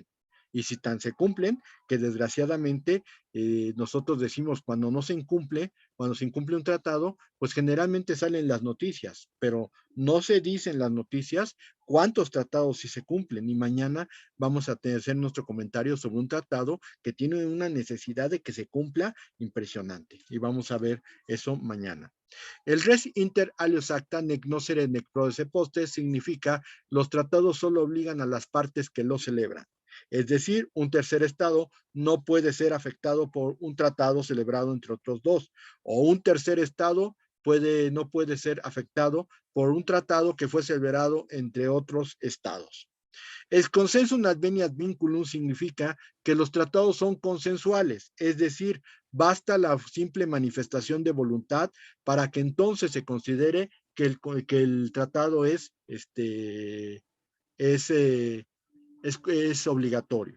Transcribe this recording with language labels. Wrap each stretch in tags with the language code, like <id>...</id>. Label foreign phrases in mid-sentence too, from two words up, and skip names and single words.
<es>Y si tan se cumplen, que desgraciadamente nosotros decimos cuando no se incumple, cuando se incumple un tratado, pues generalmente salen las noticias, pero no se dicen las noticias cuántos tratados sí se cumplen. Y mañana vamos a hacer nuestro comentario sobre un tratado que tiene una necesidad de que se cumpla impresionante. Y vamos a ver eso mañana. El</es> <la>res inter alios acta nec nocere nec prodesse potest</la> <es>significa los tratados solo obligan a las partes que lo celebran. Es decir, un tercer estado no puede ser afectado por un tratado celebrado entre otros dos, o un tercer estado no puede ser afectado por un tratado que fue celebrado entre otros estados. El</es> <la>consensum adveniat vinculum</la> <es>significa que los tratados son consensuales, es decir, basta la simple manifestación de voluntad para que entonces se considere que el tratado es obligatorio.</es>